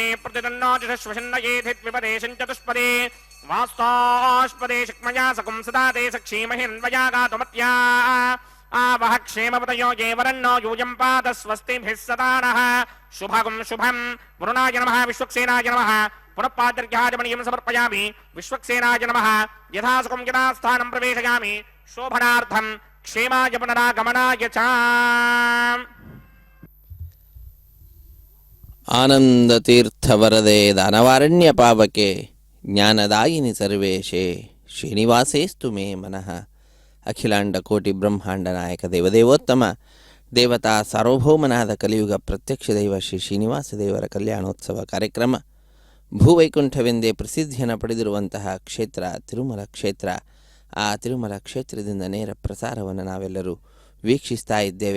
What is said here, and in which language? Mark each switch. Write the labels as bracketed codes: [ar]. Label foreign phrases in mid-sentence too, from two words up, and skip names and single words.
[sa] प्रतिदन्नो जुषश्वशन्नयेधिद्विपदे सञ्चतुष्पदे वास्तोष्पदे शक्मया सकुं सदा ते सक्षीमहिरन्वया गातुमत्या आवह क्षेमपतयो ये वरन्नो यूयं पात स्वस्तिभिः सदा नः शुभगुं शुभं वरुणाय नमः विश्वक्सेनाय नमः पुनः पादर्घ्याजमणीयं समर्पयामि विश्वक्सेनाय नमः यथा सुखं यथा स्थानं प्रवेशयामि शोभनार्थं क्षेमाय पुनरागमनाय च आनन्दतीर्थवरदे दानवारण्य पावके ज्ञानदायिनि सर्वेशे श्रीनिवासेऽस्तु मे मनः. [kn] ಅಖಿಲಾಂಡ ಕೋಟಿ ಬ್ರಹ್ಮಾಂಡ ನಾಯಕ ದೇವದೇವೋತ್ತಮ ದೇವತಾ ಸಾರ್ವಭೌಮನಾದ ಕಲಿಯುಗ ಪ್ರತ್ಯಕ್ಷ ದೈವ ಶ್ರೀ ಶ್ರೀನಿವಾಸ ದೇವರ ಕಲ್ಯಾಣೋತ್ಸವ ಕಾರ್ಯಕ್ರಮ ಭೂವೈಕುಂಠವೆಂದೇ ಪ್ರಸಿದ್ಧಿಯನ್ನು ಪಡೆದಿರುವಂತಹ ಕ್ಷೇತ್ರ ತಿರುಮಲ ಕ್ಷೇತ್ರ. ಆ ತಿರುಮಲ ಕ್ಷೇತ್ರದಿಂದ ನೇರ ಪ್ರಸಾರವನ್ನು ನಾವೆಲ್ಲರೂ ವೀಕ್ಷಿಸ್ತಾ ಇದ್ದೇವೆ.